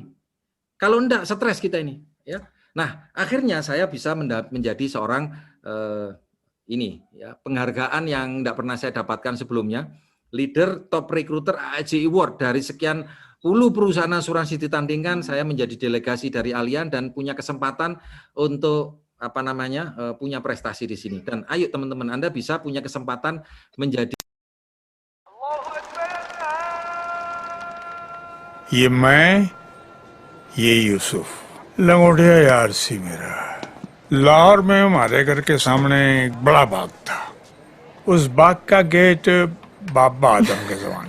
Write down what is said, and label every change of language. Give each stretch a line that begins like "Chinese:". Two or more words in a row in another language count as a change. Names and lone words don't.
Indonesian: Kalau enggak stres kita ini ya. Nah, akhirnya saya bisa menjadi seorang penghargaan yang enggak pernah saya dapatkan sebelumnya,
English: leader top recruiter
Indonesian: AAJ Award. Dari sekian puluh perusahaan asuransi ditandingkan, saya menjadi delegasi dari Allianz dan punya kesempatan untuk punya prestasi di sini. Dan ayo teman-teman, Anda bisa punya kesempatan menjadi.
Hindi: ये मैं, ये यूसुफ लंगोटिया यार सी मेरा। लाहौर में हमारे घर के सामने एक बड़ा बाग था। उस बाग का गेट बाबा आदम के जमाने।